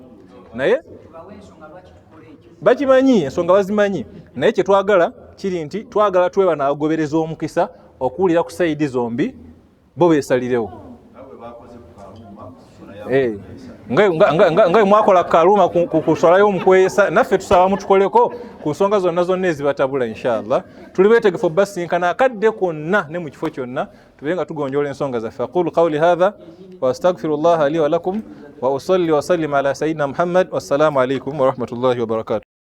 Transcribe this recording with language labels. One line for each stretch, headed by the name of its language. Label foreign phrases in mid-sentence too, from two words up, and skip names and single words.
Ganda: Naye bakimanyi, ensonga bazimanyi, naye kyetwagala kiri nti twagala twewa n'agobereza omukisa okuwulira ku sayidi zombi bo beesalirewo. nga mwakola Karuma kuswalayo omukwesa, naffe tusaba mutukoleko ku nsonga zonna zonna ezibatabula inshallah. Tuli beetegefu basinkana akadde konna ne mu kifo kyonna tube nga tugonjoola ensonga zaffe.
Arabic: أقول قولي هذا وأستغفر الله لي ولكم وأصلي وأسلم على سيدنا محمد. والسلام عليكم ورحمة الله وبركاته.